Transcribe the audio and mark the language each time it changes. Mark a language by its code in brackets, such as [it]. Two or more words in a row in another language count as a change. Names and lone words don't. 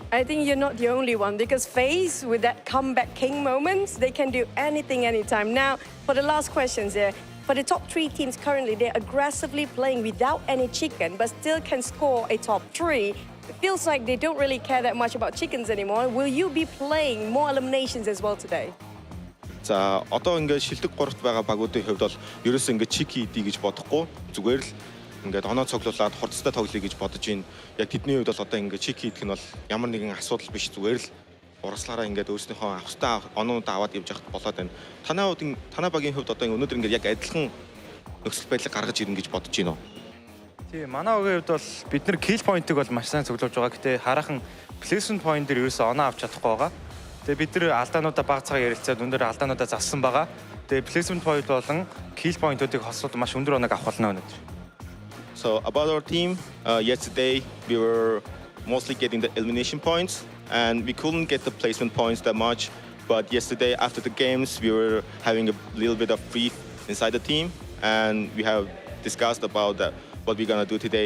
[en] I think you're not the only one, because FaZe, with that comeback king moments, they can do anything, anytime. Now, for the last questions here, for the top 3 teams currently, they're aggressively playing without any chicken, but still can score a top 3. It feels like they don't really care that much about chickens anymore. Will you be playing more eliminations as well today? [mn] За одоо ингээд шилдэг 3-т байгаа багуудын хувьд бол ерөөсөө ингээд чики идэ гэж бодохгүй, зүгээр л ингээд оноо цоглуулад хурцтай тоглоё гэж бодож байна. Яг тэдний хувьд бол одоо ингээд чики идэх нь бол ямар нэгэн асуудал биш, зүгээр л урагслаараа ингээд өөрснийхөө авахтай оноонуудаа аваад явж явахд болоод байна. Танай багийн хувьд одоо өнөөдөр ингээд яг адилхан нөхцөл байдлыг гаргаж ирнэ гэж бодож байна уу? Тийм, манай багийн хувьд бол бид нар [en] kill point- [mn] ыг бол маш сайн цуглуулж байгаа. Гэтэ хараахан [en] placement point [mn] дээр ерөөсөө оноо авч чадахгүй байгаа. Тэгээ бид нар алдаануудаа баг цагаар ярилцаад өндөр алдаануудаа зассан байгаа. Тэгээ [en] placement point [mn] болон [en] kill point- [mn] уудыг хослоод маш өндөр оног авах болно өнөөдөр. [en] So about our team, yesterday we were mostly getting the elimination points, and we couldn't get the placement points that much. But yesterday after the games, we were having a little bit of free inside the team, and we have discussed about that, what we're gonna do today.